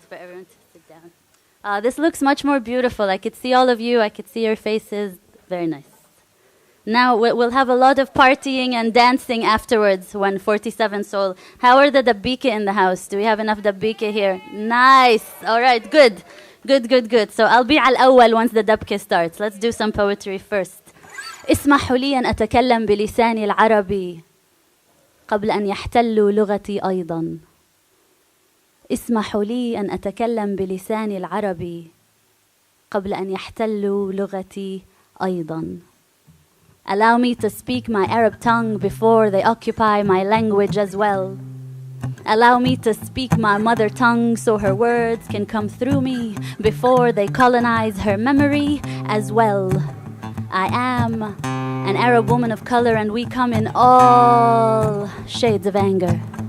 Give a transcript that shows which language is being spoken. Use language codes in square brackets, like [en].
[en] For everyone to sit down. This looks much more beautiful. I could see all of you. I could see your faces. Very nice. Now we'll have a lot of partying and dancing afterwards when 47 Soul. How are the dabbike in the house? Do we have enough dabbike here? Nice. All right. Good. Good. So I'll be al-awwal once the dabke starts. Let's do some poetry first. [ar] اسمحوا لي أن أتكلم بلساني العربي قبل أن يحتلوا لغتي أيضا. اسمحوا لي أن أتكلم بلساني العربي قبل أن يحتلوا لغتي أيضا. [en] Allow me to speak my Arab tongue before they occupy my language as well. Allow me to speak my mother tongue so her words can come through me before they colonize her memory as well. I am an Arab woman of color, and we come in all shades of anger.